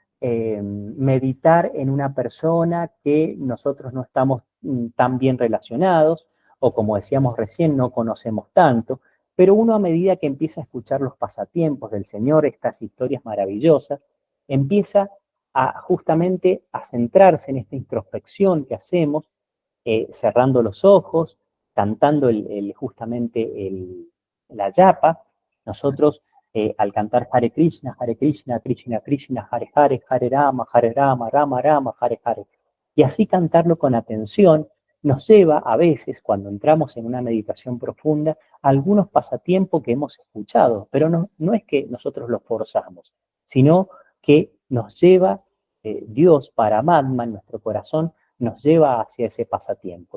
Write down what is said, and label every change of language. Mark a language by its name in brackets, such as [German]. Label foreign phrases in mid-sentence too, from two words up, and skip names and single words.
[Spanish] meditar en una persona que nosotros no estamos tan bien relacionados o como decíamos recién, no conocemos tanto, pero uno a medida que empieza a escuchar los pasatiempos del Señor, estas historias maravillosas, empieza justamente a centrarse en esta introspección que hacemos, cerrando los ojos, cantando justamente la yapa. Nosotros al cantar Hare Krishna, Krishna Krishna, Hare Hare, Hare Rama, Rama Rama, Hare Hare. Y así cantarlo con atención nos lleva a veces, cuando entramos en una meditación profunda, a algunos pasatiempos que hemos escuchado, pero no es que nosotros los forzamos, sino que nos lleva Dios, Paramatma, en nuestro corazón, nos lleva hacia ese pasatiempo.